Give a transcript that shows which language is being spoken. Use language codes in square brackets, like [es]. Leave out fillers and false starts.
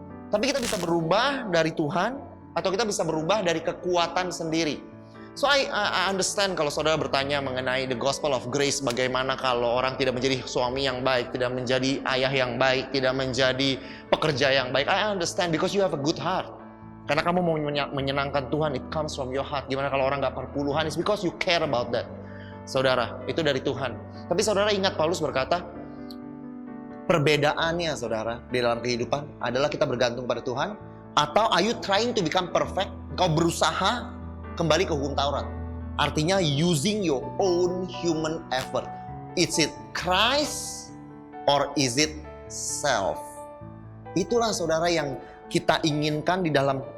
[id] Tapi kita bisa berubah dari Tuhan, atau kita bisa berubah dari kekuatan sendiri. [en] So I understand [id] kalau saudara bertanya mengenai [en] the gospel of grace, [id] bagaimana kalau orang tidak menjadi suami yang baik, tidak menjadi ayah yang baik, tidak menjadi pekerja yang baik. [en] I understand because you have a good heart. [id] Karena kamu mau menyenangkan Tuhan, [en] it comes from your heart. [id] Gimana kalau orang gak perpuluhan, [en] it's because you care about that. [id] Saudara, itu dari Tuhan. Tapi saudara ingat, Paulus berkata, perbedaannya, saudara, di dalam kehidupan adalah kita bergantung pada Tuhan, atau [en] are you trying to become perfect? [id] Kau berusaha kembali ke hukum Taurat. Artinya [en] using your own human effort. Is it Christ or is it self? [id] Itulah, saudara, yang kita inginkan di dalam